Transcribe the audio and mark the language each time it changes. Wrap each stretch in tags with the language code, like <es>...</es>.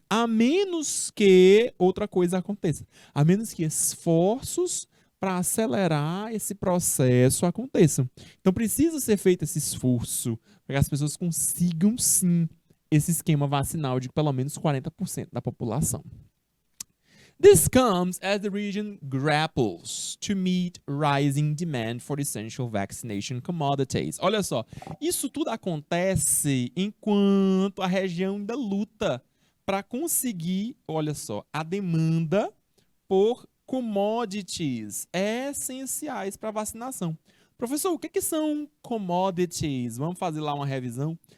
<pt>A menos que outra coisa aconteça. A menos que esforços para acelerar esse processo aconteçam. Então, precisa ser feito esse esforço para que as pessoas consigam, sim, esse esquema vacinal de pelo menos 40% da população.</pt> <en>This comes as the region grapples to meet rising demand for essential vaccination commodities.</en> <pt>Olha só, isso tudo acontece enquanto a região ainda luta para conseguir, olha só, a demanda por commodities essenciais para vacinação. Professor, o que são commodities? Vamos fazer lá uma revisão.</pt>